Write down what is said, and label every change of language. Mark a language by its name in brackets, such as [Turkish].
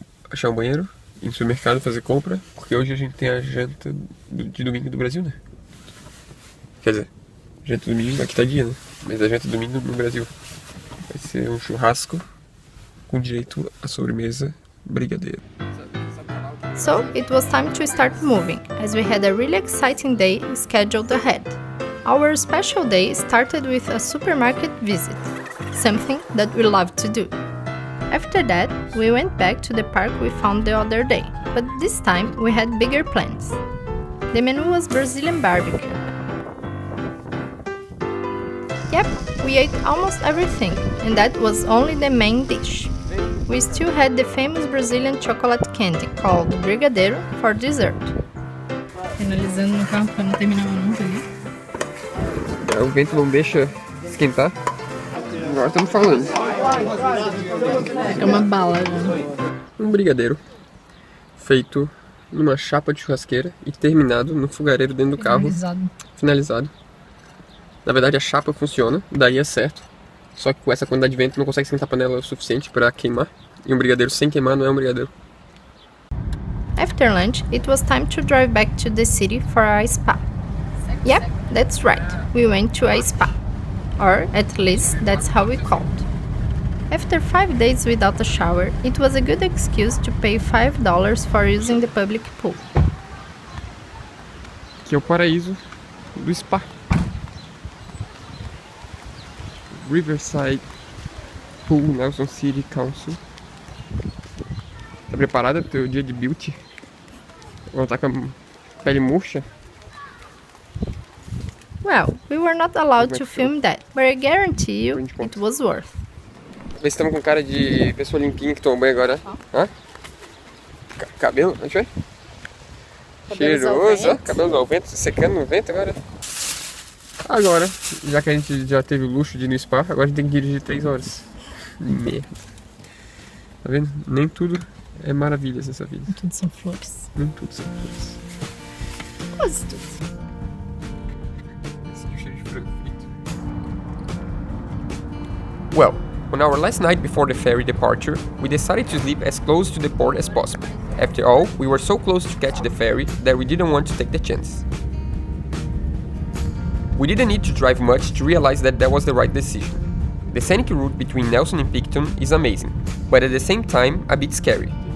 [Portuguese] Achar um banheiro, ir no supermercado fazer compra, porque hoje a gente tem a janta de domingo do Brasil, né? Quer dizer, janta de domingo aqui tá dia, né? Mas a janta de domingo no Brasil vai ser um churrasco com direito à sobremesa brigadeiro. [English] So it was time to start moving, as we had a really exciting day scheduled ahead. Our special day started with a supermarket visit, something that we love to do. After that, we went back to the park we found the other day, but this time we had bigger plans. The menu was Brazilian barbecue. Yep, we ate almost everything, and that was only the main dish. We still had the famous Brazilian chocolate candy called brigadeiro for dessert. [Portuguese] Finalizando no carro pra não terminar nunca ali. O vento não deixa esquentar. Agora estamos falando. É uma bala, né? Um brigadeiro feito numa chapa de churrasqueira e terminado no fogareiro dentro do carro. Finalizado. Na verdade a chapa funciona, daí é certo. Só que com essa quantidade de vento não consegue esquentar a panela o suficiente para queimar. E um brigadeiro sem queimar não é um brigadeiro. [English] After lunch, it was time to drive back to the city for a spa. Yep, that's right, we went to a spa. Or at least that's how we called. After 5 days without a shower, it was a good excuse to pay $5 for using the public pool. [Portuguese] Que é o paraíso do spa. [English] Riverside Pool, Nelson City Council. [Portuguese] Tá preparada pro teu dia de beauty? Ou tá com a pele murcha? [English] Well, we were not allowed to film that, but I guarantee you it was worth. [Portuguese] Vê se estamos com cara de pessoa limpinha que toma banho agora. Hã? Cabelo? Deixa eu ver. Cheiroso, ó, cabelo ao vento, secando no vento agora. Agora, já que a gente já teve o luxo de ir no spa, agora a gente tem que dirigir 3 horas. Merda. Tá vendo? Nem tudo é maravilhas nessa vida. Nem tudo são flores. Nem tudo são flores. Quase tudo. Esse aqui é o cheiro de frango frito. [English] Well, on our last night before the ferry departure, we decided to sleep as close to the port as possible. After all, we were so close to catch the ferry that we didn't want to take the chance. We didn't need to drive much to realize that was the right decision. The scenic route between Nelson and Picton is amazing, but at the same time a bit scary.